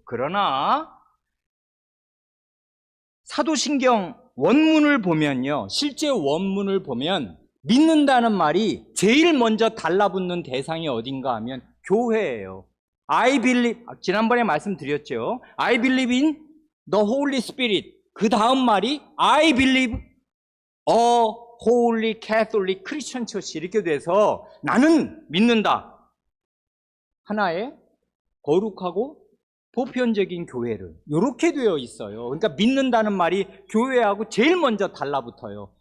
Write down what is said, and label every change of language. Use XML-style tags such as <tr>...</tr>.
<ko>그러나 사도신경 원문을 보면요, 실제 원문을 보면 믿는다는 말이 제일 먼저 달라붙는 대상이 어딘가 하면 교회예요.</ko> <en>I believe,</en> <ko>지난번에 말씀드렸죠.</ko> <en>I believe in the Holy Spirit.</en> <ko>그 다음 말이</ko> <en>I believe a Holy Catholic Christian Church,</en> <ko>이렇게 돼서 나는 믿는다, 하나의 거룩하고 보편적인 교회를, 이렇게 되어 있어요. 그러니까 믿는다는 말이 교회하고 제일 먼저 달라붙어요.</ko>